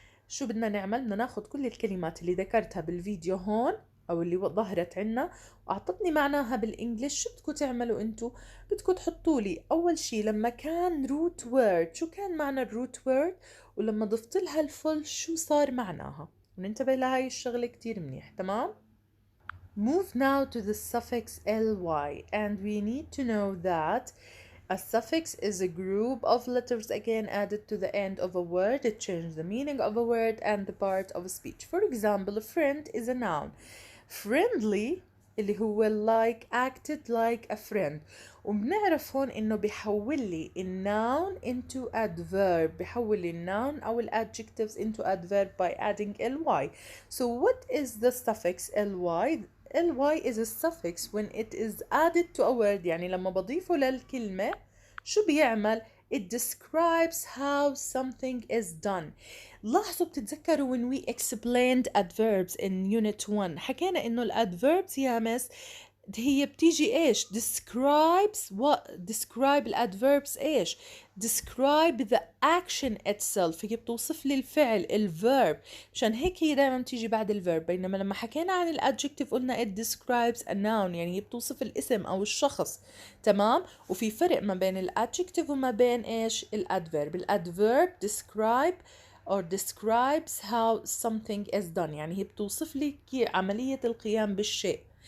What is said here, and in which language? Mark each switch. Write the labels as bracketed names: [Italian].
[Arabic] شو بدنا نعمل؟ بدنا ناخد كل الكلمات اللي ذكرتها بالفيديو هون أو اللي ظهرت عنا وأعطتني معناها بالإنجليش. شو بدكم تعملوا أنتوا؟ بدكم تحطوا لي أول شي لما كان root word شو كان معنى الروت word ولما ضفت لها الفول شو صار معناها. وننتبه لهاي الشغلة كتير منيح. [English] تمام؟ Move now to the suffix ly and we need to know that a suffix is a group of letters again added to the end of a word. It changes the meaning of a word and the part of a speech. For example, a friend is a noun. Friendly اللي هو like acted like a friend. [Arabic] وبنعرف هون انه بيحول لي الnoun into adverb بيحول لي الnoun او adjectives into adverb [English] by adding ly. So what is the suffix ly? ly is a suffix when it is added to a word. [Arabic] يعني لما بضيفه للكلمة شو بيعمل؟ [English] It describes how something is done. [Arabic] لاحظوا بتتذكروا [English] when we explained adverbs in unit 1 [Arabic] حكينا انه الادverbs يا مس هي بتيجي ايش؟ describe الادverbs ايش؟ [English] describe the action itself. [Arabic] هي بتوصف لي الفعل الverb مشان هيك هي دائما بتيجي بعد الverb. بينما لما حكينا عن الادجكتيف قلنا [English] it describes a noun [Arabic] يعني هي بتوصف الاسم او الشخص. تمام؟ وفي فرق ما بين الادجكتيف وما بين ايش؟ الادverb. الادverb [English] describe or describes how something is done [Arabic] يعني هي بتوصف لي عملية القيام بالشيء.